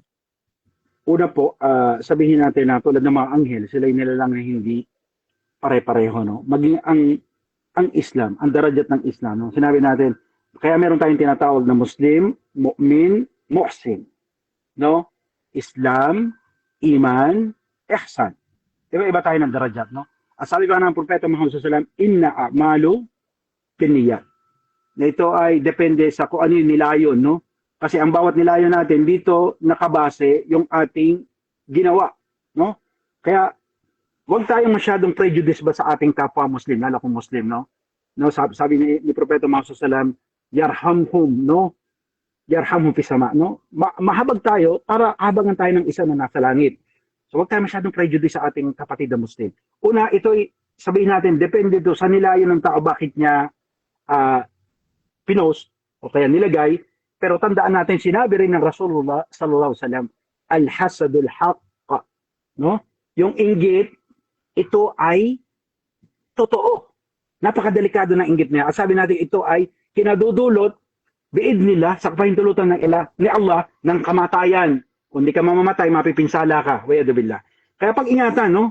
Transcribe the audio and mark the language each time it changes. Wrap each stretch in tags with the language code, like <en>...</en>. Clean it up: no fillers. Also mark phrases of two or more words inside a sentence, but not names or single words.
<tl>Una po, sabihin natin na tulad ng mga anghel, sila yung nilalang na hindi pare-pareho, no? Maging ang Islam, ang darajat ng Islam, no? Sinabi natin, kaya meron tayong tinatawag na Muslim, Mu'min, Muhsin, no? Islam, Iman, Ihsan. Iba-iba tayo ng darajat, no? At sabi ko ng Propeta Muhammad</tl> <ar>صلى الله عليه وسلم, إن أعمال بالنيات.</ar> <tl>Na ito ay depende sa kung ano yung nilayon, no? Kasi ang bawat nilayon natin dito nakabase yung ating ginawa, no? Kaya huwag tayong masyadong prejudice ba sa ating kapwa Muslim, lalo kung Muslim, no? No, sabi ni Propeta Muhammad</tl> <ar>صلى الله عليه وسلم,</ar> <tl>yarhamhum, no?</tl> <ar>يرحمهم في سماء,</ar> <tl>no? Mahabag tayo para habangan tayo ng isa na nasa langit. So huwag tayo masyadong prejudice sa ating kapatid na Muslim. Una, ito'y sabihin natin, depende to sa nilayon ng tao bakit niya pinost o kaya nilagay. Pero tandaan natin, sinabi rin ng Rasulullah</tl> <ar>صلى الله عليه وسلم, الحسد الحق,</ar> <tl>no? Yung inggit, ito ay totoo. Napakadelikado ng inggit niya. At sabi natin, ito ay kinadudulot biidnillah, sa kapahintulutan ni Allah, ng kamatayan. Kung di ka mamamatay, mapipinsala ka.</tl> <ar>والعياذ بالله.</ar> <tl>Kaya pag-ingatan, no?</tl>